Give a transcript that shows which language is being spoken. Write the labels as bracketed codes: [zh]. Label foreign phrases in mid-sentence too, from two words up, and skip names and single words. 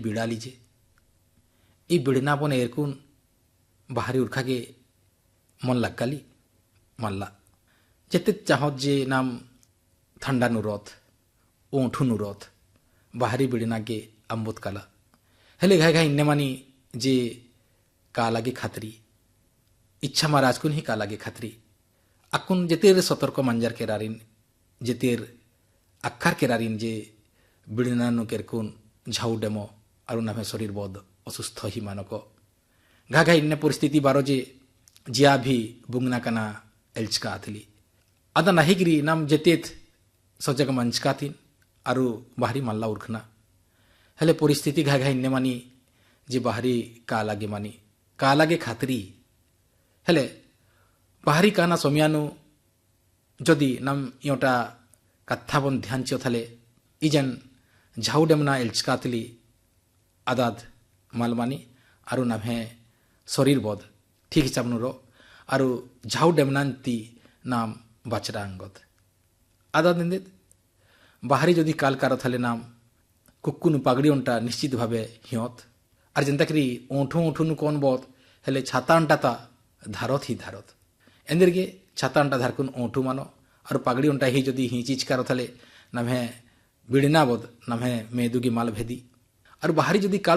[kru] बिड़ा लीजे ई बिड़ना बन एरकुन बाहरी उर्खा के मन लग्गाली मल्ला जेते चाहत जे नाम ठंडा नुरत ओठू नुरत बाहरी बिड़ना के अम्बुत काला हेले घाय घाय इन्ने मानी जे कालागे खातरी इच्छा महाराजकुन ही कालागे खातरी अक्कुन जेतेर सतर्क मंजर केरारिन जेतेर अक्खार केरारिन जे बिड़नानु केरकुन झाऊ डेमो अरु नामे शरीर बोध असुस्थ ही मानको घा घा इन्ने परिस्थिति बारो जे जिया भी बुंगना कना एल्चका आथली अदा नाहिगिरी नाम जेतेत सजग मंचका थिन अरु बाहरी मल्ला उर्खना हेले परिस्थिति घा घा इन्ने मानी जे बाहरी का लागे खातरी हेले बाहरी काना समियानु जदि नाम योटा कथा बन ध्यान चियो थाले इजन ঝাউ ডেমনা এলচকাতলি আদাদ মালমানি আর নামে শরীর বোধ ঠিক হিসাব নুর আর ঝাউ ডেমনান্তি নাম বাচরা আঙ্গত আদাদ নিন্দিত বাহারি যদি কাল কারো থালে নাম কুকুনু পাগড়ি অন্টা নিশ্চিতভাবে হিয়ত আর যেন্তাকরি ওঠু ওঠুনু কোন বোধ হেলে ছাতানটা তা ধারত হি ধারত এন্দিরগে ছাতানটা ধারকুন ওঠু মানো আর পাগড়ি অন্টা হি যদি হি চিজ কারো থালে নামে বিড়িনা বোধ নামে মেদুগি মাল ভেদি আর বাহারি যদি কাল